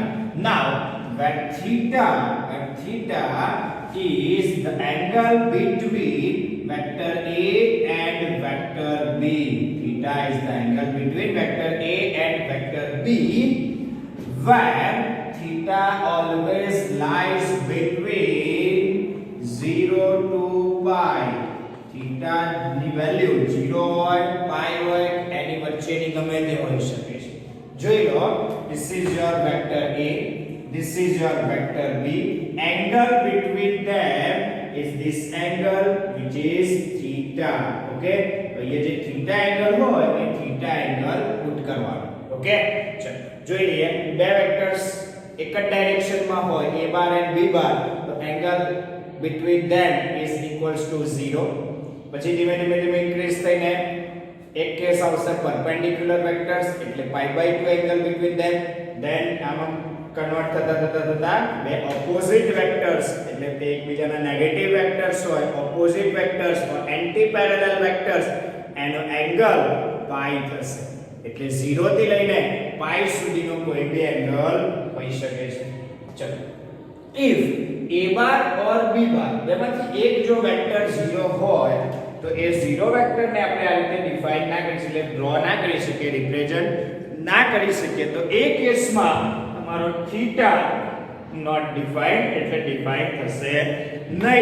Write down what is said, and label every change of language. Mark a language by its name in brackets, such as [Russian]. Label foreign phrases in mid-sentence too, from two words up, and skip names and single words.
[English] Now when theta is the angle between vector a and vector b. Theta is the angle between vector a and vector b, where theta always lies between 0 to pi. [Gujarati] Theta ની વેલ્યુ 0 હોય, pi હોય, એની વચ્ચેની ગમે તે હોઈ શકે છે. જોઈ લો, [English] this is your vector a, this is your vector b. Angle between them is this angle which is theta. [Gujarati] Okay, તો ये જે [English] theta angle [Gujarati] હોય એ [English] theta angle [Gujarati] પુટ કરવાનો. Okay, ચલો જોઈ લઈએ. બે વેક્ટર્સ એક જ ડાયરેક્શનમાં હોય a બાર and b બાર, તો [English] angle between them is equals to 0. [Gujarati] પછી ધીમે ધીમે ઇન્ક્રીઝ થઈને એક કેસ આવશે [English] perpendicular vectors, [Gujarati] એટલે pi/2 [English] angle between them. [Gujarati] then આમાં કન્વર્ટ થતા બે [English] opposite vectors, [Gujarati] એટલે તે એકબીજાના [English] negative vectors [Gujarati] હોય, [English] opposite vectors or anti parallel vectors, [Gujarati] એનો એંગલ પાઈ થશે. એટલે 0 થી લઈને પાઈ સુધીનો કોઈ બી એંગલ હોઈ શકે છે. ચલો, [English] if a [Gujarati] બાર or b બાર બેમાંથી એક જો વેક્ટર 0 હોય તો એ 0 વેક્ટરને આપણે આ રીતે ડિફાઇન ના કરી શકીએ, ડ્રો ના કરી શકીએ, રિપ્રેઝન્ટ ના કરી શકીએ, તો એ કેસમાં તમારો થીટા [English] not defined, [Gujarati] એટલે ડિફાઇન થશે નહીં.